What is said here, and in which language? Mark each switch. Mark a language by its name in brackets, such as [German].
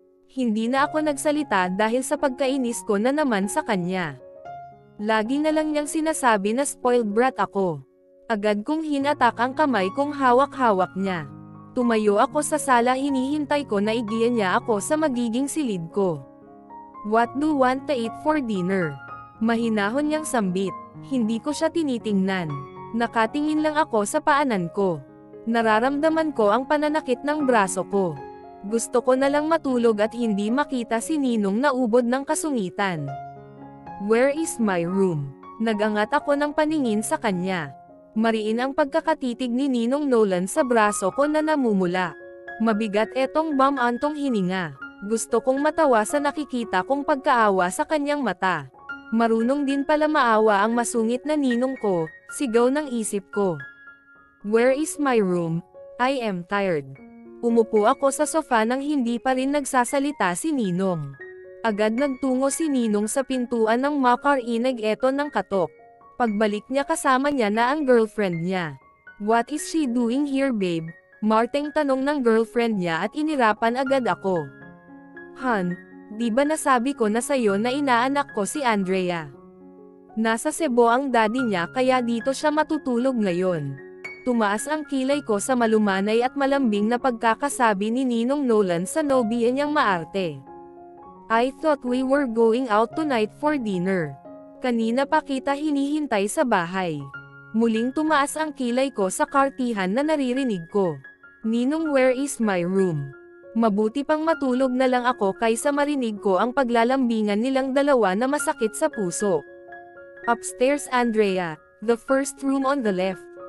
[Filipino] Hindi na ako nagsalita dahil sa pagkainis ko na naman sa kanya. Lagi na lang niyang sinasabi na spoiled brat ako. Agad kong hinatak ang kamay kong hawak-hawak niya. Tumayo ako sa sala, hinihintay ko na igiyan niya ako sa magiging silid ko. [English] What do you want to eat for dinner? [Filipino] Mahinahon niyang sambit. Hindi ko siya tinitingnan. Nakatingin lang ako sa paanan ko. Nararamdaman ko ang pananakit ng braso ko. Gusto ko na lang matulog at hindi makita si Ninong na ubod ng kasungitan. [English] Where is my room? [Filipino] Nagangat ako ng paningin sa kanya. Mariin ang pagkakatitig ni Ninong Nolan sa braso ko na namumula. Mabigat etong bamantong hininga. Gusto kong matawa sa nakikita kong pagkaawa sa kanyang mata. Marunong din pala maawa ang masungit na ninong ko, sigaw ng isip ko. [English] Where is my room? I am tired. [Filipino] Umupo ako sa sofa nang hindi pa rin nagsasalita si Ninong. Agad nagtungo si Ninong sa pintuan ng makarinig eto ng katok. Pagbalik niya kasama niya na ang girlfriend niya. [English] What is she doing here, babe? [Filipino] Marteng tanong ng girlfriend niya at inirapan agad ako. Han, di ba nasabi ko na sayo na inaanak ko si Andrea? Nasa Cebu ang daddy niya kaya dito siya matutulog ngayon. Tumaas ang kilay ko sa malumanay at malambing na pagkakasabi ni Ninong Nolan sa nobya niyang maarte. [English] I thought we were going out tonight for dinner. [Filipino] Kanina pa kita hinihintay sa bahay. Muling tumaas ang kilay ko sa kartihan na naririnig ko. Ninong, [English] where is my room? [Filipino] Mabuti pang matulog na lang ako kaysa marinig ko ang paglalambingan nilang dalawa na masakit sa puso. [English] Upstairs, Andrea, the first room on the left.